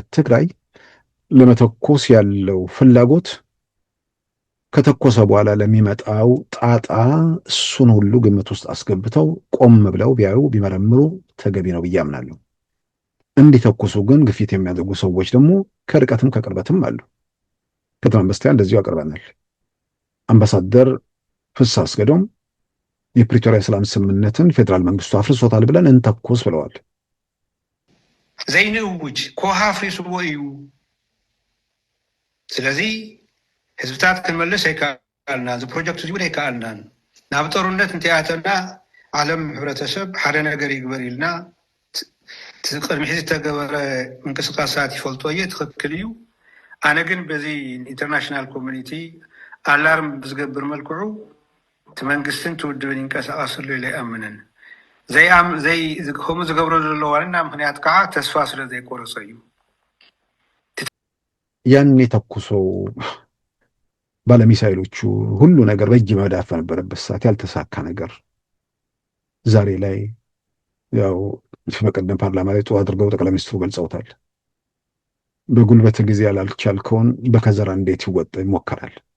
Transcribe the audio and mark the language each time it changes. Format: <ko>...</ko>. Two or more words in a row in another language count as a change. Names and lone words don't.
<am>ትግራይ ለመተኮስ ያለው ፍላጎት ከተኮሰ በኋላ ለሚመጣው ጣጣ እሱን ሁሉ ግምት ውስጥ አስገብተው ቆም ብለው ቢያዩ ቢመረምሩ ተገቢ ነው ብዬ አምናለሁ። እንዲተኩሱ ግን ግፊት የሚያደርጉ ሰዎች ደግሞ ከርቀትም ከቅርበትም አሉ። ከትናንት በስቲያ እንደዚሁ አቅርበናል። አምባሳደር ፍስሐ አስገዶም የፕሪቶሪያ ሰላም ስምምነትን ፌዴራል መንግስቱ አፍርሶታል ብለን እንተኩስ ብለዋል።</am> <ti>ዘይንውጅ ኮሃ አፍሪስዎ እዩ። ስለዚህ ህዝብታት ክንመልስ ኣይከኣልና፣ እዚ ፕሮጀክት እዚ እውን ኣይከኣልናን። ናብ ጦርነት እንተኣተና ዓለም ሕብረተሰብ ሓደ ነገር ይግበር ኢልና ቅድሚ ሕዚ ዝተገበረ ምንቅስቃሳት ይፈልጦ እየ፣ ትክክል እዩ። ኣነ ግን በዚ</ti> <en>international community alarm</en> <ti>ብዝገብር መልክዑ እቲ መንግስትን ትውድብን ይንቀሳቀስሉ ኢለ ኣይኣምንን። ከምኡ ዝገብሮ ዘሎ ዋና ምክንያት ከዓ ተስፋ ስለ ዘይቆረፀ እዩ።</ti> <am>ያኔ ተኩሶ ባለሚሳይሎቹ ሁሉ ነገር በእጅ መዳፍ በነበረበት ሰዓት ያልተሳካ ነገር ዛሬ ላይ ያው በቀደም ፓርላማ ላይ ጥሩ አድርገው ጠቅላይ ሚኒስትሩ ገልጸውታል። በጉልበት ጊዜ ያላልቻልከውን በከዘራ እንዴት ይሞከራል?</am>